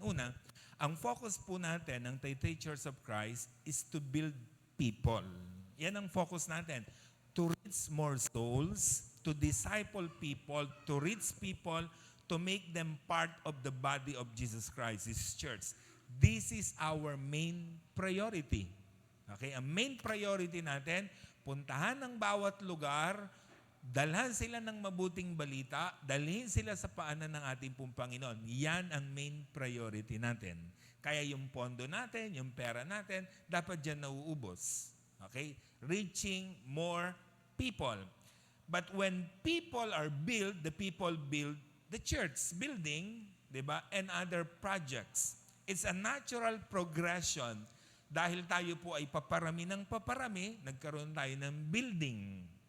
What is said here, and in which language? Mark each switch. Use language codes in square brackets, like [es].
[tl] Una, ang focus po natin ng Taytay Church of Christ [en] is to build people. [tl] Yan ang focus natin. [en] To reach more souls, to disciple people, to reach people, to make them part of the body of Jesus Christ, His church. This is our main priority. Okay? [tl] Ang main priority natin, puntahan ng bawat lugar, dalhan sila ng mabuting balita, dalhin sila sa paanan ng ating pong Panginoon. Yan ang main priority natin. Kaya yung pondo natin, yung pera natin, dapat dyan nauubos. Okay? [en] Reaching more people. But when people are built, the people build the church building, di ba? And other projects. It's a natural progression. [tl] Dahil tayo po ay paparami ng paparami, nagkaroon tayo ng building.